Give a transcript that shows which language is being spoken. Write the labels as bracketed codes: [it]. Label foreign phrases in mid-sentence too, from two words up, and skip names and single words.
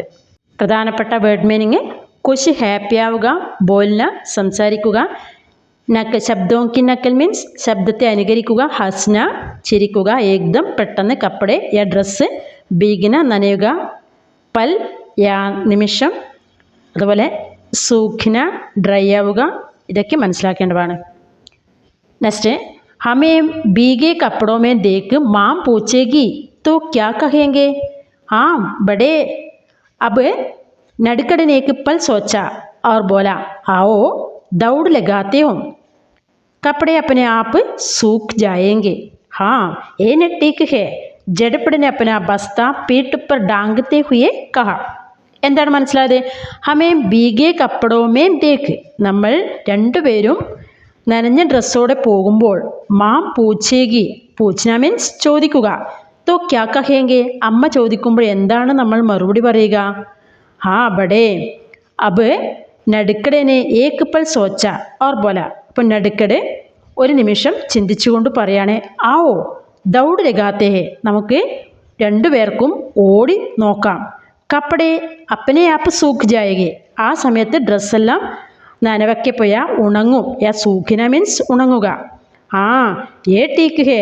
[ml] പ്രധാനപ്പെട്ട വേർഡ് മീനിങ്: കുശ് ഹാപ്പി ആവുക, ബോൽന സംസാരിക്കുക, ശബ്ദവും കി നക്കൽ മീൻസ് ശബ്ദത്തെ അനുകരിക്കുക, ഹസ്ന ചിരിക്കുക, ഏകദം പെട്ടെന്ന്, കപ്പടെ യ ഡ്രസ്സ്, ഭീഗിന നനയുക, പൽ യാ നിമിഷം, അതുപോലെ സൂഖ്ന ഡ്രൈ ആവുക, ഇതൊക്കെ മനസ്സിലാക്കേണ്ടതാണ്. [hi] നെക്സ്റ്റ്, हमें भीगे कपड़ों में देख मां पूछेगी तो क्या कहेंगे? हाँ बड़े। अब नडकड़ ने एक पल सोचा और बोला, आओ दौड़ लगाते हो, कपड़े अपने आप सूख जाएंगे. हाँ ये न ठीक है. जड़पड़ ने अपना बस्ता पीठ पर डांगते हुए कहा. [ml] എന്താണ് മനസ്സിലായത്? [hi] हमें भीगे कपड़ों में देख, [ml] നമ്മൾ രണ്ടുപേരും നനഞ്ഞ ഡ്രസ്സോടെ പോകുമ്പോൾ [hi] मां पूछेगी, [ml] പൂച്ചന മീൻസ് ചോദിക്കുക, [hi] तो क्या कहेंगे, [ml] അമ്മ ചോദിക്കുമ്പോൾ എന്താണ് നമ്മൾ മറുപടി പറയുക? [hi] हाँ बड़े. अब നടുക്കടെ ने एक पल सोचा और बोला. [ml] അപ്പോൾ നടുക്കടെ ഒരു നിമിഷം ചിന്തിച്ചുകൊണ്ട് പറയാണ്, [hi] आओ दौड़ लगाते हैं, [ml] നമുക്ക് രണ്ടുപേർക്കും ഓടി നോക്കാം. [hi] कपड़े अपने आप सूख जाएंगे, [ml] ആ സമയത്ത് ഡ്രസ്സെല്ലാം നനവൊക്കെ പോയാൽ ഉണങ്ങും. യാ സൂഖിന മീൻസ് ഉണങ്ങുക. [hi] हाँ ये ठीक है.